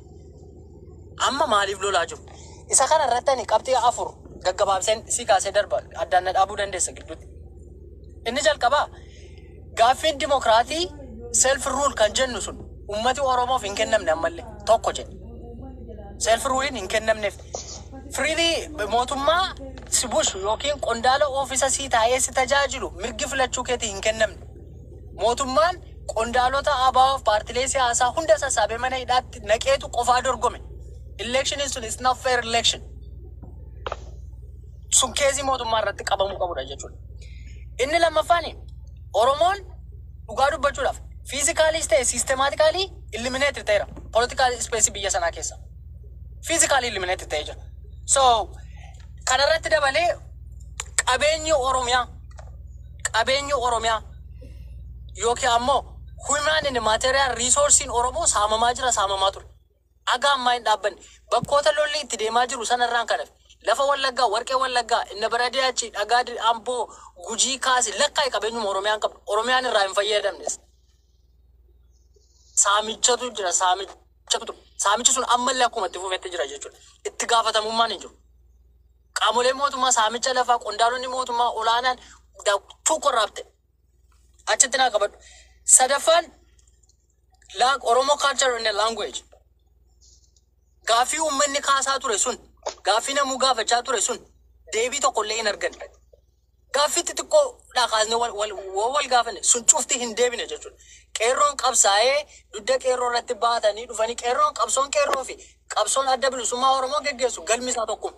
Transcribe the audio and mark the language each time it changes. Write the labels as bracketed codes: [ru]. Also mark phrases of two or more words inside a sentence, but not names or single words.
[om] Amma maaliif lolaa jiru? Isa kana irratti ani qabxii afur gaggabaabseen si kaasee darba addaan na dhaabuu dandeessa gidduutti. Inni jalqabaa gaaffiin dimokiraatii [en] self rule [om] kan jennu sun ummati Oromoof hin kennamne ammallee tokko jedhe. [en] Self ruling [om] hin kennamneef. Freely mootummaa si bushu yookiin qondaala oofisa sii taa'ee si tajaajilu mirgi filachuu keetii hin kennamne. Mootummaan qondaalota ABO'f paartilee siyaasaa hunda sassaabee mana hidhaatti naqeetu qofaa dorgome. [en] Election sun is not fair election. [om] Sun keezii mootummaa irratti qabamuu qabudha jechuudha. Inni lammaffaani Oromoon dhugaa dubbachuudhaaf physically ta'e [en] systematically eliminated [om] ta'eera. [en] Political space [om] biyya sanaa keessa. [en] Physically eliminated [om] ta'ee jira. So kanarratti dabalee qabeenyi Oromiyaa yookiin ammoo [en] human and material resource [om] in Oromoo saamamaa ture. Aga ammaa hin dhaabbanne bakkoota lolli itti deemaa jiru sanarraan kanaaf lafa Wallaggaa, Warqee Wallaggaa, Inna Baradiyaachi, Dhagaa Amboo, Gujii Kaasi lakkaa'e qabeenyuma Oromiyaan qabdu. Oromiyaan irraa hin fayyadamnes. Saamichatu jira, saamichi sun ammallee akkuma itti fufetti jira jechuudha. Itti gaafatamummaan hin jiru. Qaamolee mootummaa saamicha lafaa qondaalonni mootummaa olaanaan tuu korraabte. Achitti naa qabadhu. Sadaffaan Oromoo [en] culture and language. [om] Gaaffii uummanni kaasaa ture sun, gaaffii namuu gaafachaa ture sun deebii tokkollee hin arganne. Gaaffii xixiqqoodhaa kaasnee wal gaafanne sun cufti hin deebine jechuudha. Qeerroon qabsaa'ee dudda qeerroo irratti baatanii dhufanii qabsoon qeerroo fi qabsoon adda bilisummaa Oromoo geggeessu galmi isaa tokkuma.